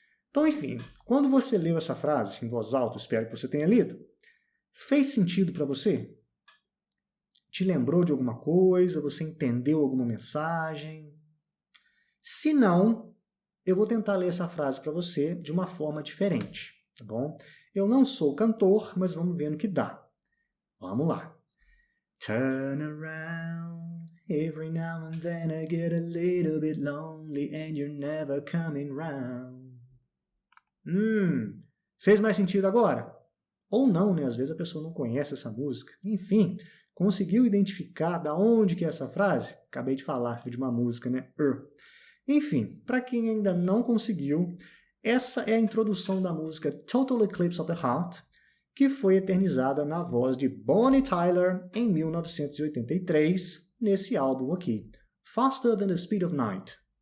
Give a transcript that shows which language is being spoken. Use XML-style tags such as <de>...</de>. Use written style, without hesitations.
<pt>Então, enfim, quando você leu essa frase em voz alta, espero que você tenha lido, fez sentido para você? Te lembrou de alguma coisa? Você entendeu alguma mensagem? Se não, eu vou tentar ler essa frase para você de uma forma diferente, tá bom? Eu não sou cantor, mas vamos ver no que dá. Vamos lá.</pt> <en>Turn around, every now and then I get a little bit lonely and you're never coming round.</en> <pt>Fez mais sentido agora? Ou não, né? Às vezes a pessoa não conhece essa música. Enfim, conseguiu identificar da onde que é essa frase? Acabei de falar de uma música, né? Enfim, para quem ainda não conseguiu, essa é a introdução da música Total Eclipse of the Heart, que foi eternizada na voz de Bonnie Tyler em 1983, nesse álbum aqui, Faster Than the Speed of Night.</pt>